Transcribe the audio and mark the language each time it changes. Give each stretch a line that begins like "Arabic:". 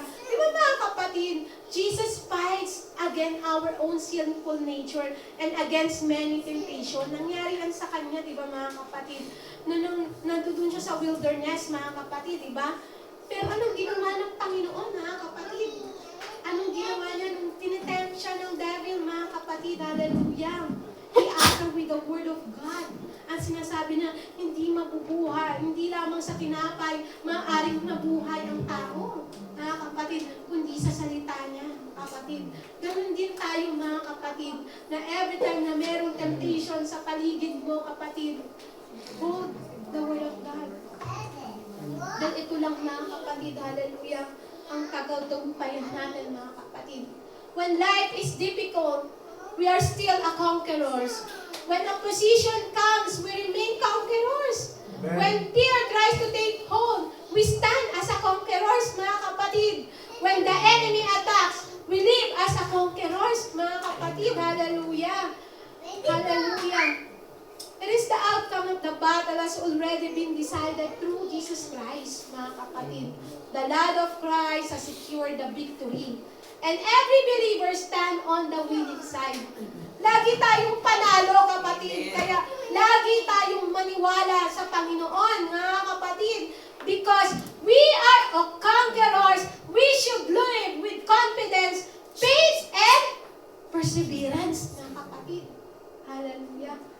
Filipino: Di ba mga kapatid,
English: Jesus fights against our own sinful nature and against many temptation.
Filipino: Nangyari yan sa kanya, di ba mga kapatid? Nung nandun siya sa wilderness, mga kapatid, di ba? Pero anong ginawa ng Panginoon, mga kapatid? Anong ginawa niya nung tinitempt siya ng devil, mga kapatid? Hallelujah.
English: He answered with the word of God.
Filipino: Ang sinasabi na hindi mabubuhay, hindi lamang sa tinapay, maaaring mabuhay ang tao, mga kapatid, kundi sa salita niya, kapatid. Ganun din tayo, mga kapatid, na every time na merong temptation sa paligid mo, kapatid,
English: hold the word of God.
Filipino: Dahil ito lang, mga kapatid, hallelujah, ang tagal-tagumpayan natin, mga kapatid.
English: When life is difficult, we are still a conquerors. When opposition comes, we remain conquerors. Amen. When fear tries to take hold, we stand as a conquerors,
Filipino: mga kapatid.
English: When the enemy attacks, we live as a conquerors,
Filipino: mga kapatid. Hallelujah. Hallelujah.
English: It is the outcome of the battle has already been decided through Jesus Christ,
Filipino: mga kapatid.
English: The blood of Christ has secured the victory. And every believer stand on the winning side.
Filipino: Lagi tayong panalo, kapatid. Kaya lagi tayong maniwala sa Panginoon, mga kapatid.
English: Because we are conquerors, we should live with confidence, faith, and perseverance,
Filipino: mga kapatid.
English: Hallelujah.